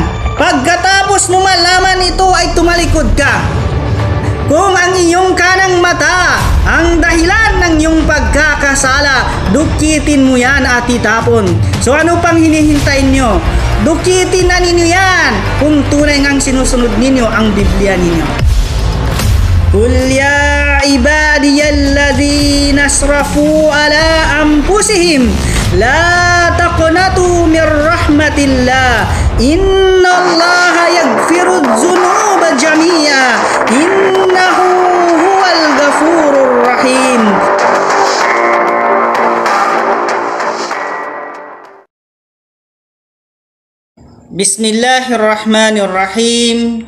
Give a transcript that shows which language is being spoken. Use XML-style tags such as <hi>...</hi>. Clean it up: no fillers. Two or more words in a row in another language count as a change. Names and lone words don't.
<tl>Pagkatapos mo malaman ito ay tumalikod ka. Kung ang iyong kanang mata ang dahilan ng iyong pagkakasala, dukitin mo yan at itapon. So ano pang hinihintay nyo? Dukitin na ninyo yan kung tunay ngang sinusunod ninyo ang Biblia ninyo.</tl> <ar>قل يا عبادي الذين أسرفوا على أنفسهم لا تقنطوا من رحمة الله إن الله يغفر الذنوب جميعا إنه هو الغفور الرحيم. بسم الله الرحمن الرحيم.</ar>